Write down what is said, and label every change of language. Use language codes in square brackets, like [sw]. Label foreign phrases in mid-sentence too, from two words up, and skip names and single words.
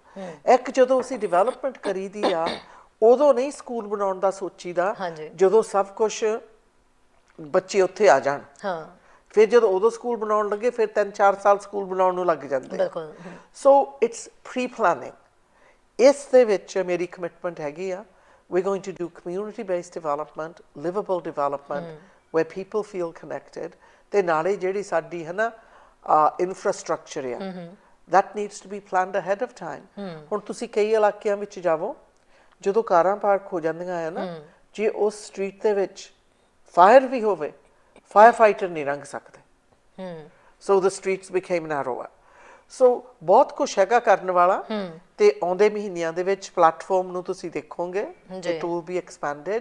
[pa] ਇੱਕ ਜਦੋਂ ਅਸੀਂ ਡਿਵੈਲਪਮੈਂਟ ਕਰੀਦੀ ਆ ਉਦੋਂ ਨਹੀਂ ਸਕੂਲ ਬਣਾਉਣ ਦਾ ਸੋਚੀਦਾ, ਜਦੋਂ ਸਭ ਕੁਛ ਬੱਚੇ ਉੱਥੇ ਆ ਜਾਣ। ਫਿਰ ਜਦੋਂ ਉਦੋਂ ਸਕੂਲ ਬਣਾਉਣ ਲੱਗੇ ਫਿਰ 3-4 ਸਾਲ ਸਕੂਲ ਬਣਾਉਣ ਨੂੰ ਲੱਗ ਜਾਂਦੇ। [en] So it's pre planning. [pa] ਇਸ ਦੇ ਵਿੱਚ ਮੇਰੀ ਕਮਿਟਮੈਂਟ ਹੈਗੀ ਆ, [en] we're going to do community based development, livable development, where people feel connected। [pa] ਤੇ ਨਾਲੇ ਜਿਹੜੀ ਸਾਡੀ ਹੈ ਨਾ ਇਨਫਰਾਸਟ੍ਰਕਚਰ ਆ, [en] that needs to be planned ahead of time। [pa] ਹੁਣ ਤੁਸੀਂ ਕਈ ਇਲਾਕਿਆਂ ਵਿੱਚ ਜਾਵੋ, ਜਦੋਂ ਕਾਰਾਂ ਪਾਰਕ ਹੋ ਜਾਂਦੀਆਂ ਆ ਨਾ, ਜੇ ਉਸ ਸਟਰੀਟ ਦੇ ਵਿੱਚ ਫਾਇਰ ਵੀ ਹੋਵੇ, [en] fire fighter [pa] ਨਹੀਂ ਲੰਘ ਸਕਦੇ। [en] So the streets became narrower. [pa] ਸੋ ਬਹੁਤ ਕੁਛ ਹੈਗਾ ਕਰਨ ਵਾਲਾ, ਤੇ ਆਉਂਦੇ ਮਹੀਨਿਆਂ ਦੇ ਵਿੱਚ ਪਲੇਟਫਾਰਮ ਨੂੰ ਤੁਸੀਂ ਦੇਖੋਗੇ, [en] it will be expanded.